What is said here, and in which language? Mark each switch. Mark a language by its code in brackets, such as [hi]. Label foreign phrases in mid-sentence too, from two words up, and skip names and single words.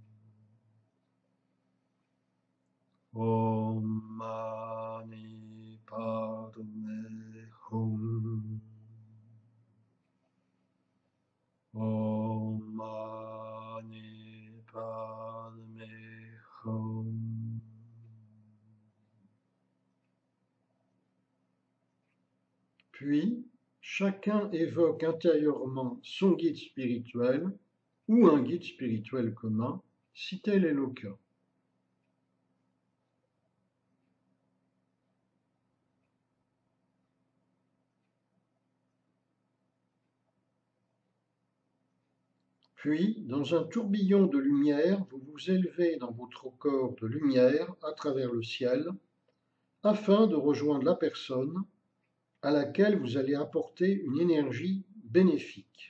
[sa] Om Mani Padme Hum. Om Mani Padme Hum. [fr] Puis, Chacun évoque intérieurement son guide spirituel ou un guide spirituel commun, si tel est le cas. Puis, dans un tourbillon de lumière, vous vous élevez dans votre corps de lumière à travers le ciel, afin de rejoindre la personne à laquelle vous allez apporter une énergie bénéfique.